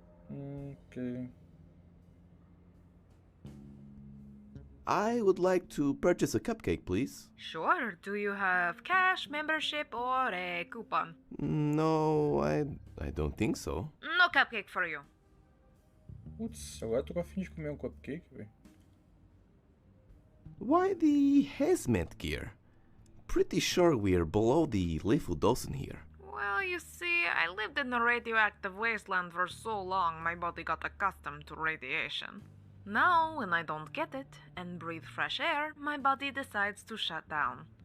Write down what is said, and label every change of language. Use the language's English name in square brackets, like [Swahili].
[English] Okay. I would like to purchase a cupcake, please. Sure, do you have cash, membership, or a coupon? No, I don't think so. No cupcake for you. [Portuguese] Putz, agora eu tô com a fim de comer um cupcake, velho. [English] Why the hazmat gear? Pretty sure we're below the lethal dosing here. Well, you see, I lived in a radioactive wasteland for so long my body got accustomed to radiation. Now, when I don't get it and breathe fresh air, my body decides to shut down.